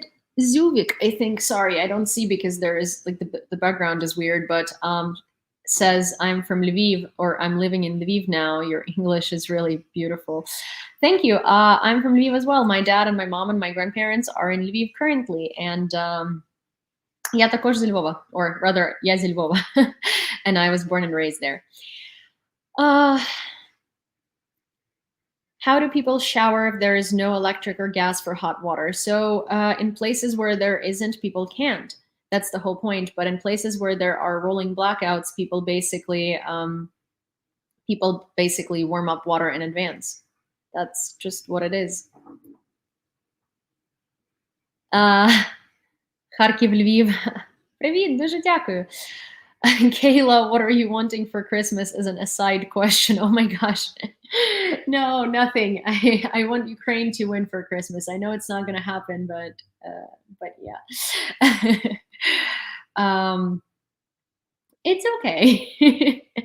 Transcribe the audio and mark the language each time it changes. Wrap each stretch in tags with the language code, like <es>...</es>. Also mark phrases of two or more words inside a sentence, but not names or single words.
<en>Zuvik, I think, sorry, I don't see because there is, like, the background is weird, but says, I'm from Lviv, or I'm living in Lviv now. Your English is really beautiful. Thank you. I'm from Lviv as well. My dad and my mom and my grandparents are in Lviv currently.</en> <uk>And я також зі Львова,</uk> <en>or rather,</en> <uk>я зі Львова.</uk> <en>And I was born and raised there. How do people shower if there is no electric or gas for hot water? So in places where there isn't, people can't. That's the whole point. But in places where there are rolling blackouts, people basically warm up water in advance. That's just what it is.</en> <uk>Харків, Львів. Привіт, дуже дякую.</uk> <en>Kayla, what are you wanting for Christmas as an aside question? Oh my gosh. No, nothing. I want Ukraine to win for Christmas. I know it's not going to happen, but But yeah. It's okay.</en>